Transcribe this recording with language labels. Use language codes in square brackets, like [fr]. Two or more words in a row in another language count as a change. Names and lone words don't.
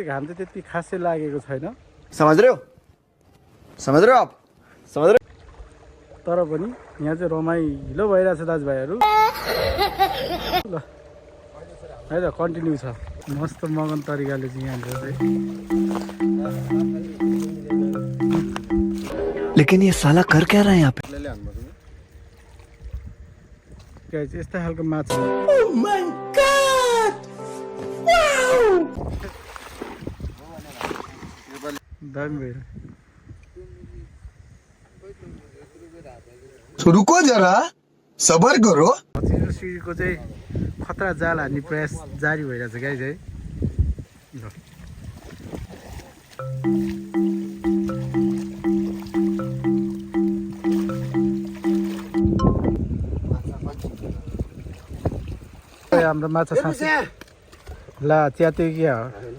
[ne] घाम चाहिँ त्यति खासै लागेको छैन तर पनि यहाँ चाहिँ रमाइलो भइरहेछ दाजुभाइहरू। ल है त कन्टिन्यू छ मस्त मगन तरिकाले चाहिँ यहाँनिर चाहिँ। [hi] लेकिन ये साला कर क्या रहा है यहाँ पे? [ne] गाइस यस्ता खालको माछा दामी भइरहेछ। [hi] रुको जरा सबर करो। [ne] सिडीको चाहिँ खतरा जाल हान्ने प्रयास जारी भइरहेछ गाइस है। ल हाम्रो माछा साँच्चै ला च्याते क्या हो